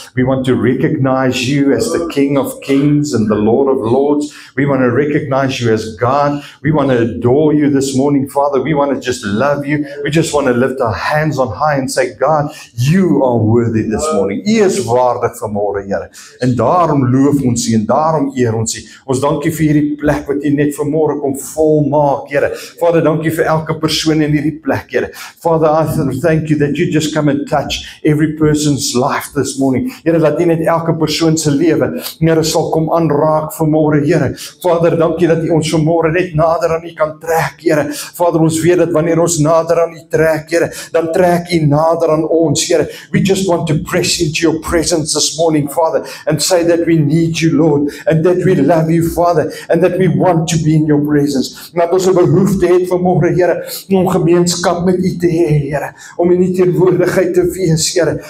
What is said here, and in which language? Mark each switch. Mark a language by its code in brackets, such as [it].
[en] We want to recognize You as the King of Kings and the Lord of Lords. We want to recognize You as God. We want to adore You this morning, Father. We want to just love You. We just want to lift our hands on high and say, God, You are worthy this morning. [af] U is waardig vanmôre, Here. En daarom loof ons U en daarom eer ons U. Ons dankie vir hierdie plek wat U net vanmôre kom volmaak, Here. Vader, dankie vir elke persoon in hierdie plek, Here. [en] Father, I thank You that You just come and touch every person's life this morning. [af] Here, dat U net elke persoon se lewe, Here, sal kom aanraak vanmôre, Here. Vader, dankie dat U ons vanmôre net nader aan U kan trek, Here. Vader, ons weet dat wanneer ons nader aan U trek, Here, dan trek U nader aan ons, Here. [en] We just want to press into Your presence this morning, Father, and say that we need You, Lord, and that we love You, Father, and that we want to be in Your presence. [af] Dat ons 'n behoefte het vanmôre, Here, om gemeenskap met U te hê, Here, om in U teenwoordigheid te wees, Here.